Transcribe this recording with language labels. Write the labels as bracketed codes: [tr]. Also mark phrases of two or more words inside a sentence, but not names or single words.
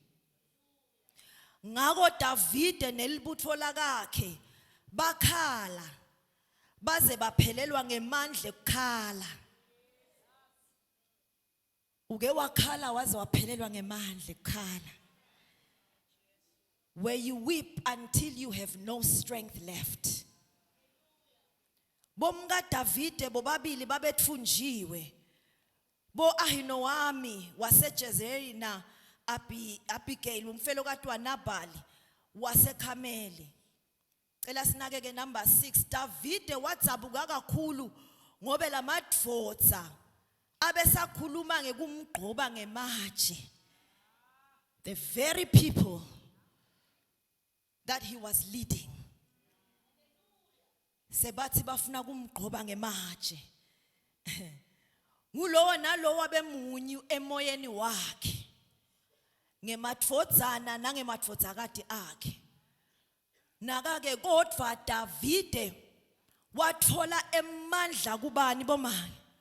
[ss] Ngako David nelibutho lakhe bakhala baze baphelelwa ngemandla ekukhala. Uke wakhala waze waphelelwa ngemandla ekukhala. [en] Where you weep until you have no strength left. [ss] Bomka David bobabili babethunjiwe. Bo Ahinoami waseJezerili na Abigail umfelokati waNabhali waseKhameli. Cela sinake ke number 6. David wadzabuka kakhulu ngobe lamadvodza abesakhuluma ngekumgqoba ngematshe. [en] The very people that he was leading [ss] sebathi bafuna kumgqoba ngematshe. Ngulowo nalowo abemunyu emoyeni wakhe ngemadvodzana nangemadvodzakati akhe. Nakake kodwa David wathola emandla kubani bomani?